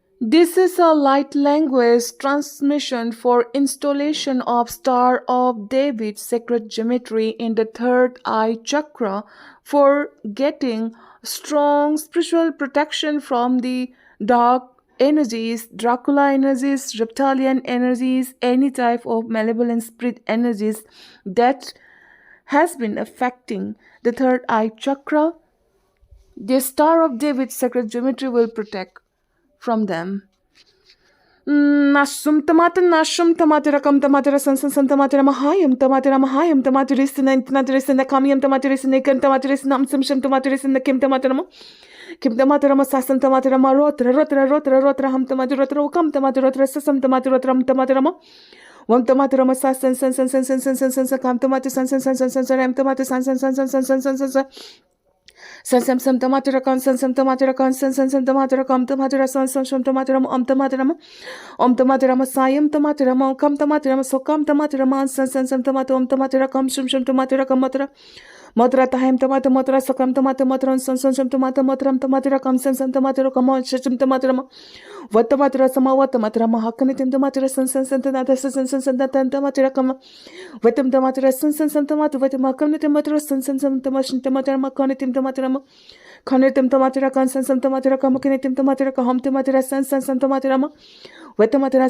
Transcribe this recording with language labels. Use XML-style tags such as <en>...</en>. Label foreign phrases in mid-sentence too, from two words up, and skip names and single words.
<en>This is a light language transmission for installation of Star of David sacred geometry in the third eye chakra for getting strong spiritual protection from the dark energies, Dracula energies, reptilian energies, any type of malevolent spirit energies that has been affecting the third eye chakra. The Star of David sacred geometry will protect from them. Nashum tamata nashum tamatera kam tamatera sansan san tamatera mahayam tamateris na intanateris na kamyam tamateris na kan tamateris nam simsham tamateris na kim tamaterama sasan tamaterama rotra ham tamaterotra kam tamaterotra sasam tamaterotra tamaterama Wam tamaterama sasan san kam tamate san ram tamate san Sansam sam tamatera kan sansam tamatera kan sansam tamatera kam tamatera sansam tamatera om tamatera sayam tamatera kam tamatera sokam tamatera sansam tamatera tamatera kam shum tamatera kam matra tahim tamata matra sakam tamata matra sansam tamata matram tamatera kam sansam tamatera kam shum tamatera Vatamatra samavatamatra mahakanitim tamatera sansam tamatera kam Vatam tamatera sansam tamata vatamakanitim matra sansam tamatera makanitim tamatera Kanitim tamatera kan sansam tamatera kamakanitim tamatera kaham tamatera sansam tamatera Vatamatera</en>